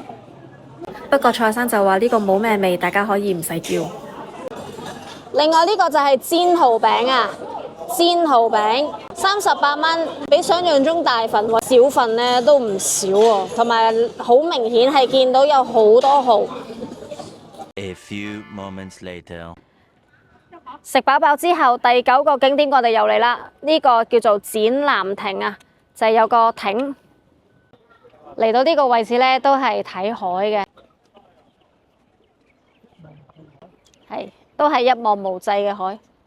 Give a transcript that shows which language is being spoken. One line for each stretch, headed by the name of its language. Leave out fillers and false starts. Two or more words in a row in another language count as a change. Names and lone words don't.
Cantonese: 不過蔡生就話呢個冇咩味，大家可以唔使叫。另外呢個就係煎蠔餅啊，煎蠔餅38蚊，比想象中大份喎，小份咧都唔少喎，同埋好明顯係見到有好多蠔。
English: A few moments later.
Cantonese: 食飽飽之後，第9個景點我哋又嚟啦。呢個叫做展覽亭啊，就係有個亭。嚟到呢個位置咧，都係睇海嘅，係都係一望無際嘅海。